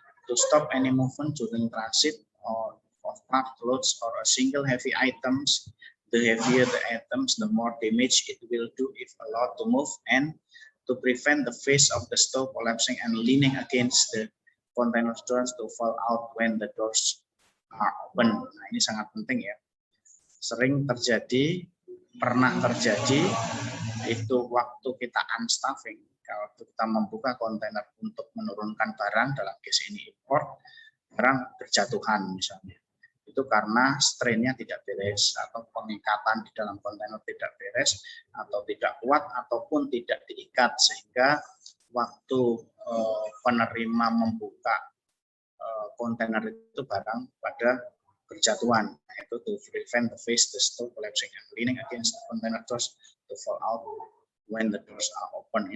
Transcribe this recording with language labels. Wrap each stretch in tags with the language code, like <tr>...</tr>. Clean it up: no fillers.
<en>To stop any movement during transit or of packed loads or a single heavy items, the heavier the items, the more damage it will do if allowed to move, and to prevent the face of the stow collapsing and leaning against the container doors to fall out when the doors are open.</en> <id>Nah, ini sangat penting ya. Sering terjadi, pernah terjadi itu waktu kita unstuffing, kalau kita membuka kontainer untuk menurunkan barang, dalam case ini import, barang berjatuhan misalnya. Itu karena strainnya tidak beres atau pengikatan di dalam kontainer tidak beres atau tidak kuat ataupun tidak diikat, sehingga waktu penerima membuka kontainer itu barang pada berjatuhan. Nah, itu</id> <en>to prevent the face, the stow collapsing and leaning against the container doors to fall out when the doors are open.</en>